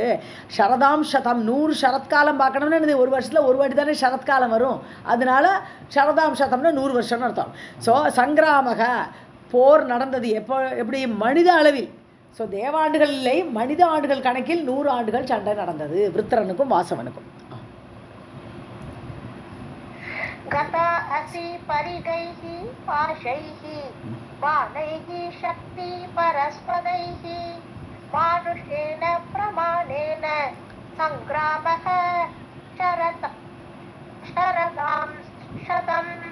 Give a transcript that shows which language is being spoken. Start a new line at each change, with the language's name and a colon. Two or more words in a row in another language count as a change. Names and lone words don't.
Sanskrit: शरदां शतम्
Tamil: 100 சரத்காலம் பார்க்கணும்னா இது ஒரு வருஷத்தில் ஒரு வாட்டி தானே சரத்காலம் வரும். அதனால
Sanskrit: शरदां शतम्
Tamil: 100 வருஷம்னு அர்த்தம். ஸோ சங்கிராமக, போர் நடந்தது எப்படி மனித அளவில். ஸோ தேவாண்டுகள் இல்லை, மனித ஆண்டுகள் கணக்கில் 100 ஆண்டுகள் சண்டை நடந்தது விருத்திரனுக்கும் வாசவனுக்கும்.
Sanskrit: गता असि परिगैः पाशैः बाणैः शक्ति परस्पदैः मानुषेण प्रमाणेन सङ्ग्रामः शरदां शतम्.